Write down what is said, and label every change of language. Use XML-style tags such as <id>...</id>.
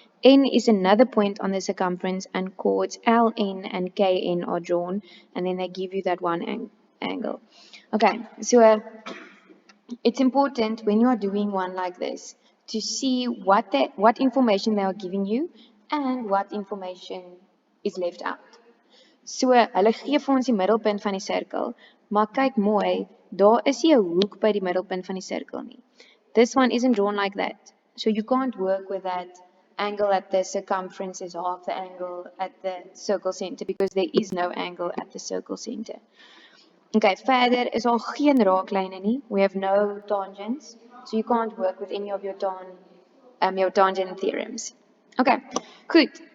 <en>N is another point on the circumference, and chords LN and KN are drawn, and then they give you that one angle. Okay, so it's important when you are doing one like this to see what information they are giving you and what information is left out.</en> <af>So, hulle gee vir ons die middelpunt van die sirkel, maar kyk mooi, daar is nie 'n hoek by die middelpunt van die sirkel nie.</af> <en>This one isn't drawn like that. So you can't work with that angle at the circumference is half the angle at the circle center because there is no angle at the circle center. Okay,</en> <af>verder is al geen raaklyne nie.</af> <en>We have no tangents, so you can't work with any of your tangent theorems. Okay, goed.</en>